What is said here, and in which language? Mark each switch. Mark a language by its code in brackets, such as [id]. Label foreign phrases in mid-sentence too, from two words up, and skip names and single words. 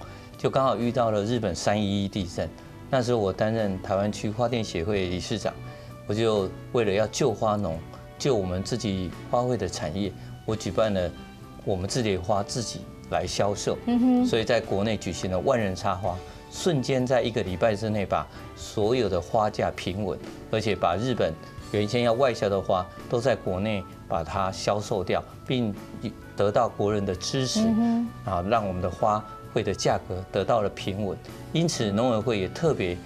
[zh] 就剛好遇到了日本311地震，那時候我擔任台灣區花店協會理事長，我就為了要救花農，救我們自己花卉的產業，我舉辦了我們自己的花自己來銷售，所以在國內舉行了萬人插花，瞬間在1個禮拜之內把所有的花價平穩，而且把日本原先要外銷的花都在國內把它銷售掉，並得到國人的支持，啊，讓我們的花會的價格得到了平穩，因此農委會也特別